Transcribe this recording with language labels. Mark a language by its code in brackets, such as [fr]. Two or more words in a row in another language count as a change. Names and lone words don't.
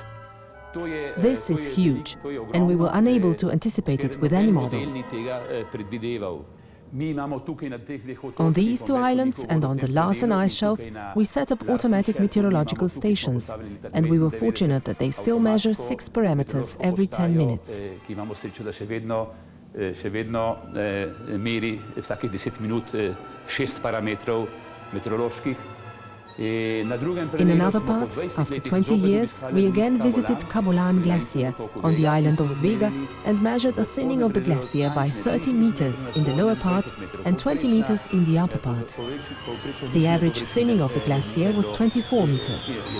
[en] This is huge, and we were unable to anticipate it with any model. On these two islands and on the Larsen ice shelf, we set up automatic meteorological stations, and we were fortunate that they still measure 6 parameters every 10 minutes. [sl] Še vedno meri vsakih 10 minut 6 parametrov meteoroloških. [en] In another part, after 20 years, we again visited Cabolan Glacier on the island of Vega and measured a thinning of the glacier by 30 meters in the lower part and 20 meters in the upper part. The average thinning of the glacier was 24 meters.